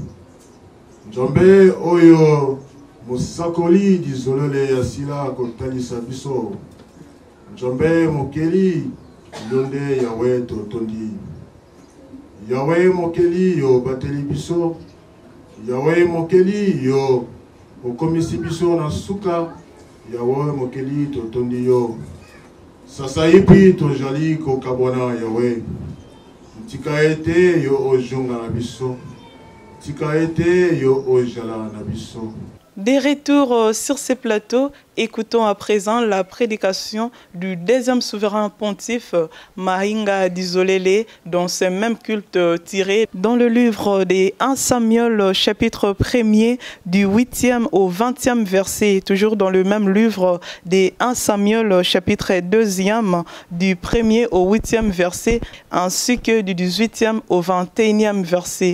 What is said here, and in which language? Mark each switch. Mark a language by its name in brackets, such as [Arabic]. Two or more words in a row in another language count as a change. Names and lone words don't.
[Lingala] njombe oyo musakoli dizolele yasila kotalisa biso njombe mokeli yonde yawe totondi yawe mokeli yo bateli biso yawe mokeli yo okomisi biso na suka yawe mokeli totondi yo sasa ipi tojali kokabwana yawe tika ete yo ojonga na biso tika ete yo ojala na biso. [French] Des retours sur ces plateaux, écoutons à présent la prédication du deuxième souverain pontife Mahinga Dizolele dans ce même culte tiré dans le livre des 1 Samuel chapitre 1er du 8e au 20e verset, toujours dans le même livre des 1 Samuel chapitre 2e du 1er au 8e verset ainsi que du 18e au 21e verset.